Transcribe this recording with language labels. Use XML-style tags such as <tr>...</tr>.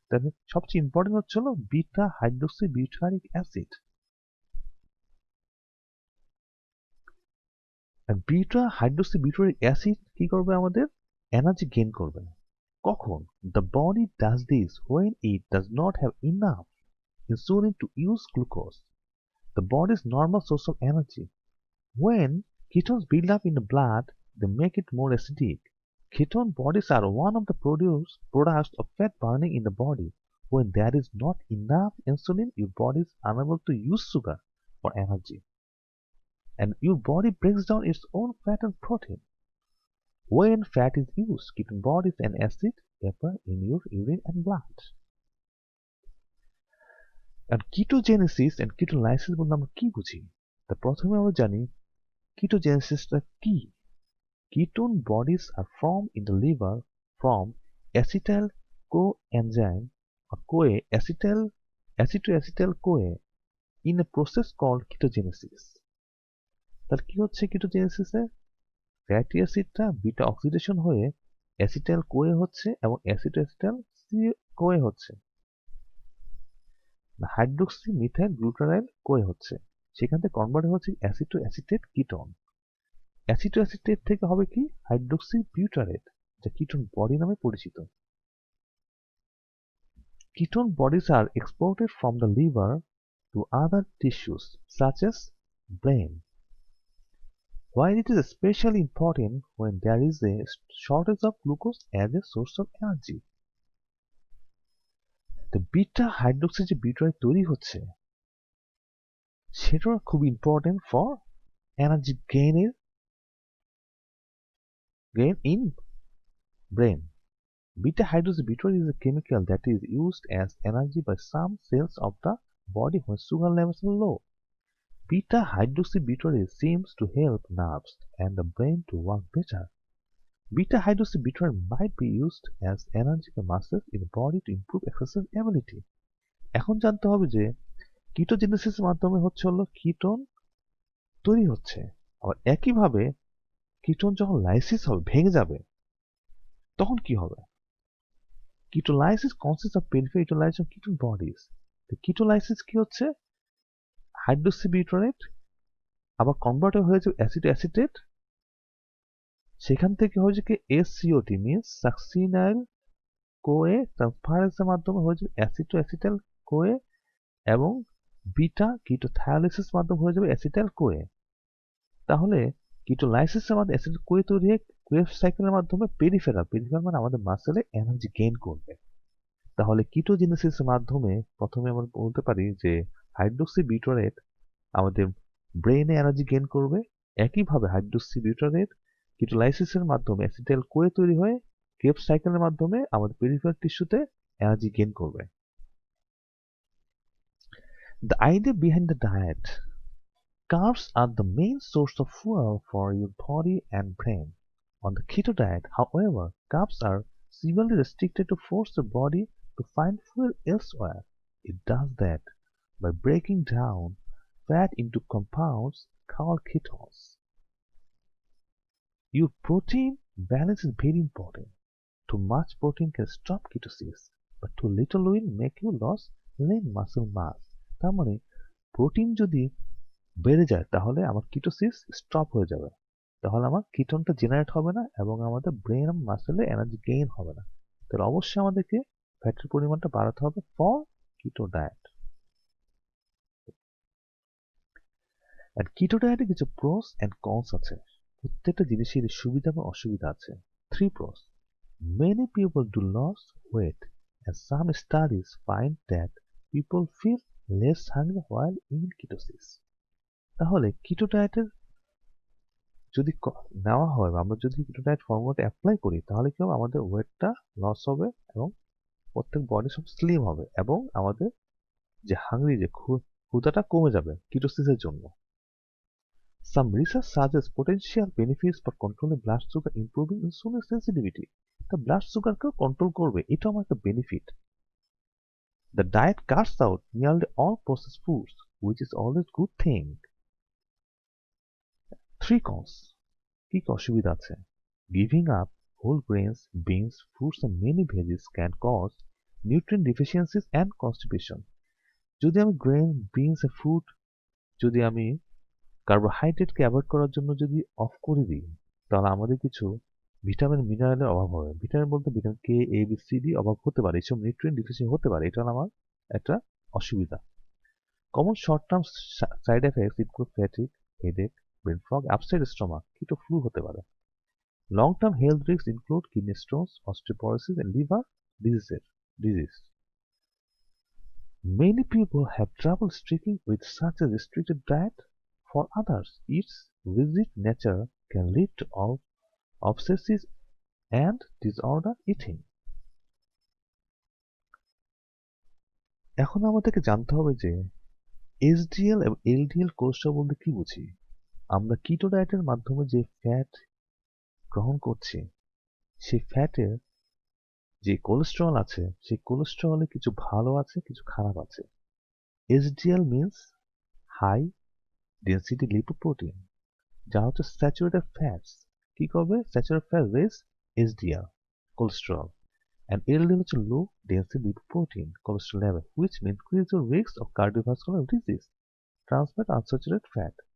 <bn>তাহলে সবচেয়ে ইম্পর্টেন্ট হচ্ছে বিটা হাইড্রোক্সি বিউটারিক অ্যাসিড। আর বিটা হাইড্রোক্সি বিউটারিক অ্যাসিড কি করবে? আমাদের এনার্জি গেইন করবে। কখন?</bn> <en>The body does this when it does not have enough insulin to use glucose, the body's normal source of energy. When ketones build up in the blood, they make it more acidic. Ketone bodies are one of the products of fat burning in the body. When there is not enough insulin, your body is unable to use sugar for energy, and your body breaks down its own fat and protein. When fat is used, ketone bodies and acid appear in your urine and blood.</en> <bn>And ketogenesis and ketolysis বলতে আমরা কি বুঝি? তা প্রথমে আমরা জানি ketogenesisটা কি।</bn> <en>Ketone bodies are formed in the liver from acetyl coenzyme or CoA acetoacetyl-CoA in a process called ketogenesis.</en> <bn>তাহলে কি হচ্ছে ketogenesis-এ? ফ্যাটি অ্যাসিডটা বিটা অক্সিডেশন হয়ে অ্যাসিটাইল কোয়ে হচ্ছে এবং অ্যাসিটোঅ্যাসিটাইল কোয়ে হচ্ছে, হাইড্রোক্সি মিথাইল গ্লুটারাইল কোয়ে হচ্ছে, সেখান থেকে কনভার্ট হচ্ছে অ্যাসিটোঅ্যাসিটেট কিটোন। অ্যাসিটোঅ্যাসিটেট থেকে হবে কি হাইড্রোক্সি বিউটারেট, যা কিটোন বডি নামে পরিচিত।</bn> <en>Ketone bodies are exported from the liver to other tissues such as brain. While it is especially important when there is a shortage of glucose as a source of energy.</en> <bn>The beta hydroxy যে butyrate তৈরি হচ্ছে সেটা খুব</bn> <en>Important for energy gain in brain. Beta hydroxybutyrate is a chemical that is used as energy by some cells of the body when sugar levels are low. Beta hydroxybutyrate seems to help nerves and the brain to work better. Beta hydroxybutyrate might be used as energy by muscles in the body to improve exercise ability.</en> <bn>এখন জানতে হবে যে কিটোজেনেসিসের মাধ্যমে হলো ketone তৈরি হচ্ছে, আবার একইভাবে কিটোন যখন লাইসিস হবে ভেঙে যাবে তখন কি হবে?</bn> <en>Ketolysis consists of peripheral utilization of ketone bodies.</en> <bn>The ketolysis কি হচ্ছে? হাইড্রোক্সিবিউটারেট আবার কনভার্ট হয়ে যাবে অ্যাসিড অ্যাসিটেট, সেখান থেকে হয়েছে কি SCOT মিন্স সাকসিনাইল কোয়ে ট্রান্সফারেন্সের মাধ্যমে হয়ে যাবে অ্যাসিটো অ্যাসিটাইল কোয়ে এবং বিটা কিটোথায়োলাইসিস মাধ্যমে হয়ে যাবে অ্যাসিটাইল কোয়ে। তাহলে কিটোলাইসিসের মাধ্যমে অ্যাসিড কোয়ে তৈরি হয়ে ওয়েভ সাইকেলের মাধ্যমে পেরিফেরাল মানে আমাদের মাসেলে এনার্জি গেইন করবে। তাহলে কিটোজেনেসিসের মাধ্যমে প্রথমে আমরা বলতে পারি যে হাইড্রোক্সিবিউটারেট আমাদের ব্রেইনে এনার্জি গেইন করবে, একইভাবে হাইড্রোক্সিবিউটারেট কিটোলাইসিসের মাধ্যমে অ্যাসিটাইল কোয়ে তৈরি হয়ে কেপ সাইকেলের মাধ্যমে আমাদের পেরিফেরাল টিস্যুতে এনার্জি গেইন করবে।</bn> <en>The idea behind the diet. Carbs are the main source of fuel for your body and brain. On the keto diet, however, carbs are severely restricted to force the body to find fuel elsewhere. It does that by breaking down fat into compounds called ketones. Your protein balance is very important. Too much protein can stop ketosis, but too little will make you lose lean muscle mass.</en> <bn>তার মানে protein যদি বেড়ে যায় তাহলে আমার ketosis stop হয়ে যাবে, তাহলে আমার কিটোনটা জেনারেট হবে না এবং আমাদের ব্রেন এবং মাসেলে এনার্জি গেইন হবে না। তাহলে অবশ্যই আমাদেরকে ফ্যাটের পরিমাণটা বাড়াতে হবে ফর কিটো ডায়েট। আর কিটো ডায়েটে কিছু প্রোস এন্ড কনস আছে, প্রত্যেকটা জিনিসের সুবিধা এবং অসুবিধা আছে।</bn> <en>3 pros. Many people do lose weight and some studies find that people feel less hungry while in ketosis.</en> <bn>তাহলে কিটো ডায়েটের যদি নেওয়া হয় বা আমরা যদি কিটো ডায়েট ফর্মুলাটা অ্যাপ্লাই করি তাহলে কি হবে, আমাদের ওয়েটটা লস হবে এবং প্রত্যেক বডি সব স্লিম হবে এবং আমাদের যে হাংরি যে ক্ষুধাটা কমে যাবে কিটোসিসের জন্য।</bn> <en>Some research suggests potential benefits for controlling blood sugar, improving insulin sensitivity.</en> <bn>The blood sugar কেও কন্ট্রোল করবে, এটা আমার একটা benefit.</bn> <en>The diet cuts out nearly all processed foods, which is always good thing. 3 cons.</en> <bn>কি কি অসুবিধা আছে?</bn> <en>Giving up whole grains, beans, fruits and many veggies can cause nutrient deficiencies and constipation.</en> <bn>যদি আমি গ্রেন, বিনস এর fruit যদি আমি কার্বোহাইড্রেটকে avoid করার জন্য যদি অফ করে দিই তাহলে আমাদের কিছু ভিটামিন মিনারেলের অভাব হবে। ভিটামিন বলতে ভিটামিন কে, এ, বি, সি, ডি অভাব হতে পারে, এসব নিউট্রিয়েন্ট ডিফিসিয়েন্সি হতে পারে, এটা হলো আমার একটা অসুবিধা।</bn> <en>Common short term side effects include fatigue, headache, brain fog, upset stomach, keto flu হতে পারে। Long term health risk include kidney stones, osteoporosis and liver disease. Many people have trouble sticking with such a restricted diet. For others, its rigid nature can lead to obsessive and disorder eating.</en> <bn>এখন আমাদেরকে জানতে হবে যে SDL এবং LDL cholesterol বলতে কি বুঝি। আমরা কিটো ডায়েটের মাধ্যমে যে ফ্যাট গ্রহণ করছি সেই ফ্যাটের যে কোলেস্টেরল আছে সেই কোলেস্টেরলে কিছু ভালো আছে কিছু খারাপ আছে।</bn> <en>HDL means high density lipoprotein,</en> <bn>যা হচ্ছে স্যাচুরেটেড ফ্যাটস কি করবে,</bn> <en>Saturated fat raise HDL cholesterol, and LDL হচ্ছে low density lipoprotein cholesterol level which may increase the risk of cardiovascular disease, trans fat, unsaturated fat.</en>